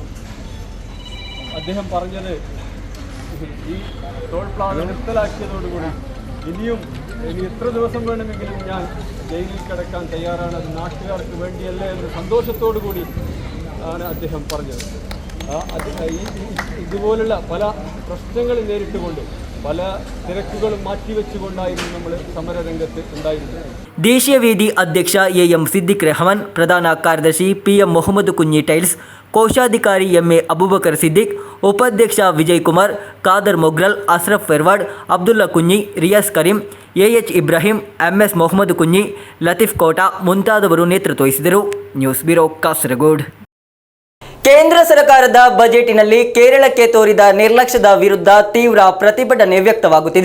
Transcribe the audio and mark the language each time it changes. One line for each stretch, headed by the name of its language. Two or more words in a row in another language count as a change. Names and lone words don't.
Malayalam: അദ്ദേഹം പറഞ്ഞത്, ഈ ടോൾ പ്ലാസ നിർത്തലാക്കിയതോടുകൂടി ഇനി എത്ര ദിവസം വേണമെങ്കിലും ഞാൻ ജയിലിൽ കിടക്കാൻ തയ്യാറാണ്, അത് നാട്ടുകാർക്ക് വേണ്ടിയല്ല എന്ന് സന്തോഷത്തോടു കൂടി ആണ് അദ്ദേഹം പറഞ്ഞത്. ഇതുപോലുള്ള പല പ്രശ്നങ്ങൾ നേരിട്ടുകൊണ്ട് പല തിരക്കുകളും മാറ്റിവെച്ചുകൊണ്ടായിരുന്നു നമ്മൾ സമരരംഗത്ത് ഉണ്ടായിരുന്നത്. ദേശീയ വേദി അധ്യക്ഷ എം സിദ്ദിഖ് റഹ്മാൻ, പ്രധാന ಕಾರ್ಯದರ್ಶಿ PM മുഹമ്മദ് കുഞ്ഞി ടൈൽസ്,
Kannada: ಕೋಶಾಧಿಕಾರಿ MA ಅಬೂಬಕರ್ ಸಿದ್ದಿಕ್, ಉಪಾಧ್ಯಕ್ಷ ವಿಜಯ್ ಕುಮಾರ್, ಖಾದರ್ ಮೊಗ್ರಾಲ್, ಅಶ್ರಫ್ ಫೆರ್ವಾಡ್, ಅಬ್ದುಲ್ಲಾ ಕುഞ്ഞಿ, ರಿಯಾಸ್ ಕರೀಂ, AH ಇಬ್ರಾಹಿಂ, MS ಮೊಹಮ್ಮದ್ ಕುഞ്ഞಿ, ಲತೀಫ್ ಕೋಟಾ ಮುಂತಾದವರು ನೇತೃತ್ವ ವಹಿಸಿದರು. ನ್ಯೂಸ್ ಬ್ಯೂರೋ, ಕಾಸರಗೋಡು. ಕೇಂದ್ರ ಸರ್ಕಾರದ ಬಜೆಟಿನಲ್ಲಿ ಕೇರಳಕ್ಕೆ ತೋರಿದ ನಿರ್ಲಕ್ಷ್ಯದ ವಿರುದ್ಧ ತೀವ್ರ ಪ್ರತಿಭಟನೆ ವ್ಯಕ್ತವಾಗುತ್ತಿದೆ.